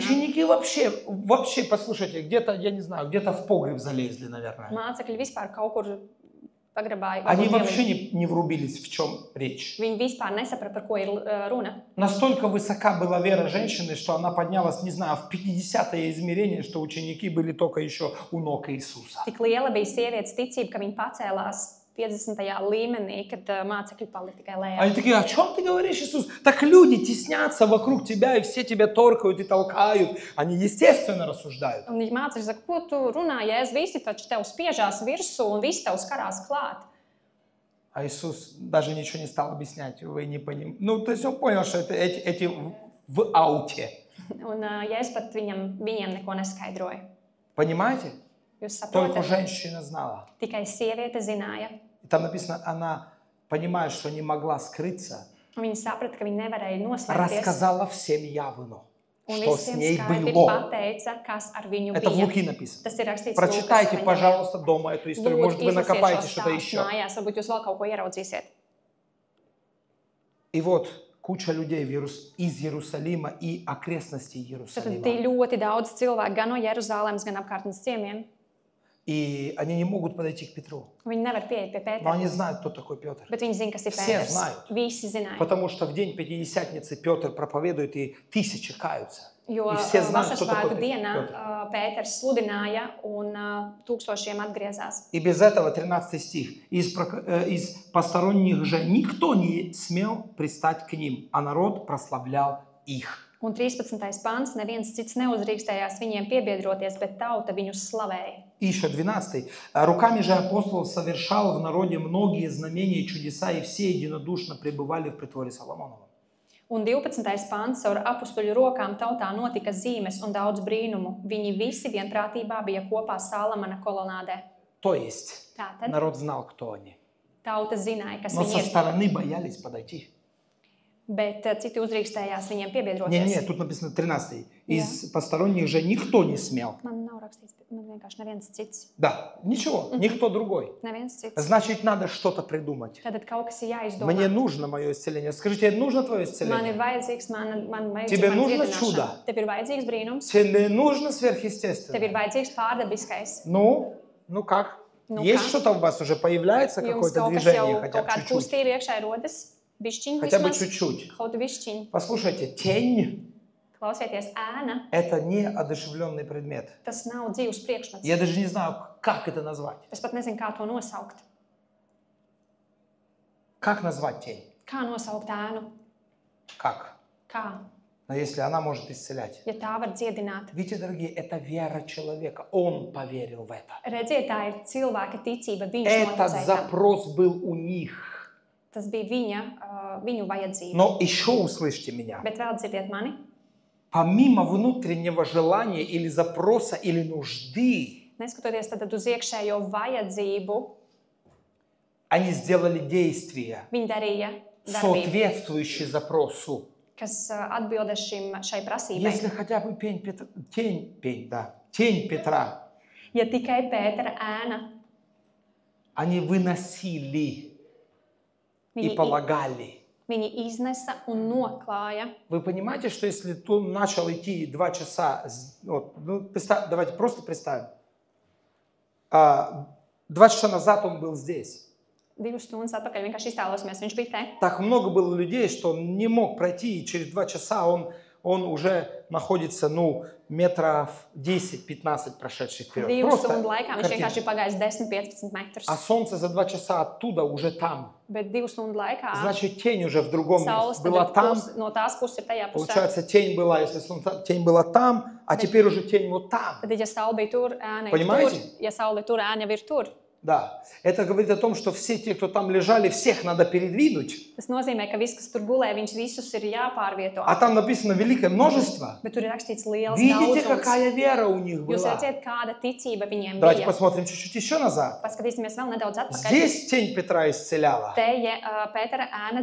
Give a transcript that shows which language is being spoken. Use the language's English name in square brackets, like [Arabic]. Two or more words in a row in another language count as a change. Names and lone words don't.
[Russian] Ученики вообще, послушайте, где-то, я не знаю, где-то в погреб залезли, наверное. [Latvian] Mācekļi vispār kaut kur pagrabāja. [Russian] Они [Latvian] varbūt [Russian] вообще [Latvian] ielika. [Russian] не врубились, в чем речь. [Latvian] Viņi vispār nesaprata, par ko ir runa. [Russian] Настолько высока была вера женщины, что она поднялась, не знаю, в 50-е измерение, что ученики были только еще у ног Иисуса. [Latvian] Tik liela bija sievietes ticība, ka viņa pacēlās 50. līmenī, kad mācekļi palika tikai lejā. [Russian] Они такие: о чем ты говоришь, Иисус? Так люди теснятся вокруг тебя, и все тебя торкают и толкают. Они естественно рассуждают. [Latvian] Un viņi mācekļi saka, ko tu runā, Jēzus, visi taču tev spiežās virsū un visi tev skarās klāt. [Russian] А Иисус даже ничего не стал объяснять. Вы не понимаете. То есть он понял, что это эти в ауте. [Latvian] Un Jēzus pat viņiem neko neskaidroja. [Russian] Понимаете? [Latvian] Jūs [Russian] Только [Latvian] saprotat, [Russian] женщина знала. [Latvian] tikai sieviete zināja. [Russian] И там написано, она, понимая, что не могла скрыться, [Latvian] Un viņi saprata, ka viņi nevarēja noslēpties. [Russian] рассказала всем явно, [Latvian] Un [Russian] что с [Latvian] visiem [Russian] ней [Latvian] skaidri [Russian] было. [Latvian] pateica, kas ar viņu [Russian] Это в [Latvian] bija. [Russian] Луки написано. [Latvian] Tas ir rakstīts [Russian] Прочитайте, [Latvian] Lūkas [Russian] пожалуйста, дома эту историю. [Latvian] Lūdzu, [Russian] Может, вы [Latvian] izlasiet [Russian] накопаете [Latvian] šo [Russian] что-то [Latvian] stāstu [Russian] еще. [Latvian] mājās, varbūt jūs vēl kaut ko ieraudzīsiet. [Russian] И вот куча людей из Иерусалима и окрестностей [Latvian] Tad [Russian] Иерусалима. [Latvian] ir ļoti daudz cilvēku gan no Jeruzalemes, gan apkārtnes ciemiem. [Russian] И они не могут подойти к Петру. [Latvian] Viņi nevar pieiet pie [Russian] Но [Latvian] Pētera, [Russian] они знают, кто такой Петр. [Latvian] bet viņi zina, kas ir [Russian] Все [Latvian] Pēters. [Russian] знают. [Latvian] Visi zināja. [Russian] Потому что в день Пятидесятницы Петр проповедует, и тысячи каются. [Latvian] Jo [Russian] И все знают, кто [Latvian] Vasarsvētku [Russian] такой [Latvian] dienā [Russian] Петр. [Latvian] Pēters sludināja un tūkstošiem atgriezās. [Russian] И без этого 13 стих. Из посторонних же никто не смел пристать к ним, а народ прославлял их. [Latvian] Un 13. pants, neviens cits neuzrīkstējās viņiem piebiedroties, bet tauta viņus slavēja. [Russian] И еще 12. Руками же апостолов совершал в народе многие знамения и чудеса, и все единодушно пребывали в притворе Соломонова. [Latvian] Un 12. pants caur apustuļu rokām tautā notika zīmes un daudz brīnumu. Viņi visi vienprātībā bija kopā Salamana kolonādē. [Russian] То есть, [Latvian] Tātad [Russian] народ знал, кто они. [Latvian] tauta zināja, kas [Russian] Но [Latvian] viņi [Russian] со [Latvian] ir, [Russian] стороны боялись подойти. [Latvian] bet citi uzdrīkstējās viņiem [Russian] Не, [Latvian] piebiedroties. [Russian] тут написано 13. Из посторонних же никто не смел. [Latvian] Man nav rakstīts, man vienkārši neviens cits. [Russian] Да, ничего, никто другой. [Latvian] Neviens cits. [Russian] Значит, надо что-то придумать. [Latvian] Tātad kaut kas ir jāizdomā. [Russian] Мне нужно мое исцеление. Скажите, нужно твое [Latvian] Man ir [Russian] исцеление? [Latvian] vajadzīgs, man [Russian] Тебе [Latvian] vajadzīgs [Russian] нужно [Latvian] dziedināšana. [Russian] чудо? [Latvian] Tev ir vajadzīgs brīnums, [Russian] Тебе нужно [Latvian] tev ir [Russian] сверхъестественное? [Latvian] vajadzīgs pārdabiskais. [Russian] Ну как? Ну Есть как? что-то у вас уже появляется, [Latvian] Jums [Russian] какое-то [Latvian] kaut kas [Russian] движение, [Latvian] jau, [Russian] хотя [Latvian] kaut [Russian] бы [Latvian] kāda [Russian] чуть-чуть? [Latvian] kustība iekšā rodas, bišķiņ [Russian] Хотя бы [Latvian] vismaz, [Russian] чуть-чуть. [Latvian] kaut bišķiņ. [Russian] Послушайте, тень [Latvian] Klausieties, ēna, – [Russian] это не одушевленный предмет. [Latvian] tas nav dzīves priekšmets. [Russian] Я даже не знаю, как это назвать. [Latvian] Es pat nezinu, kā to nosaukt. [Russian] Как назвать тень? [Latvian] Kā nosaukt ēnu? [Russian] Как? [Latvian] Kā? [Russian] Но если она может исцелять. [Latvian] Ja tā var dziedināt. [Russian] Видите, дорогие, это вера человека. Он поверил в это. [Latvian] Redziet, tā ir cilvēka ticība, viņš [Russian] Этот [Latvian] noticēja tam. [Russian] запрос был у них. [Latvian] Tas bija viņu vajadzība. [Russian] Но еще услышьте меня. [Latvian] Bet vēl dzirdiet mani, [Russian] Помимо внутреннего желания или запроса или нужды, [Latvian] neskatoties tad uz iekšējo vajadzību, [Russian] они сделали действия, [Latvian] viņi darīja darbību, [Russian] соответствующие запросу. [Latvian] kas atbilda šai prasībai. [Russian] Если хотя бы тень Петра, [Latvian] Ja tikai Pētera ēna, [Russian] они выносили и [Latvian] viņi, [Russian] полагали. [Latvian] viņi iznesa un noklāja. [Russian] Вы понимаете, что если ты начал идти 2 часа, вот, давайте просто представим, 2 часа назад он был здесь. [Latvian] 2 stundas atpakaļ vienkārši iztēlosimies, viņš bija te. [Russian] Так много было людей, что он не мог пройти, и через 2 часа он уже находится, метров 10-15 прошедший вперед. [Latvian] 2 [Russian] Просто [Latvian] stundu laikā viņš [Russian] картина. [Latvian] vienkārši ir pagājis 10-15 metrus. [Russian] А солнце за 2 часа оттуда уже там. [Latvian] Bet 2 stundu laikā [Russian] Значит, тень уже в другом [Latvian] saules [Russian] месте. Была там, [Latvian] no tās puses ir tajā pusē. [Russian] получается, тень была, если солнце, тень была там, а теперь уже тень вот там. [Latvian] Tad, ja saule bija tur, ēna ir tur. [Russian] Понимаете? [Latvian] Ja saule ir tur, ēna jau ir tur. [Russian] Да. Это говорит о том, что все те, кто там лежали, всех надо передвинуть. [Latvian] Tas nozīmē, ka viss, kas tur gulēja, viņš visus ir jāpārvieto. [Russian] А там написано великое множество. [Latvian] Bet tur ir rakstīts liels [Russian] Видите, [Latvian] daudzums. [Russian] какая вера у них [Latvian] Jūs [Russian] была? [Latvian] redzat, kāda ticība viņiem [Russian] Давайте [Latvian] bija. [Russian] посмотрим чуть-чуть еще назад. [Latvian] Paskatīsimies vēl nedaudz atpakaļ. [Russian] Здесь тень Петра исцеляла. [Latvian] Te Pētera ēna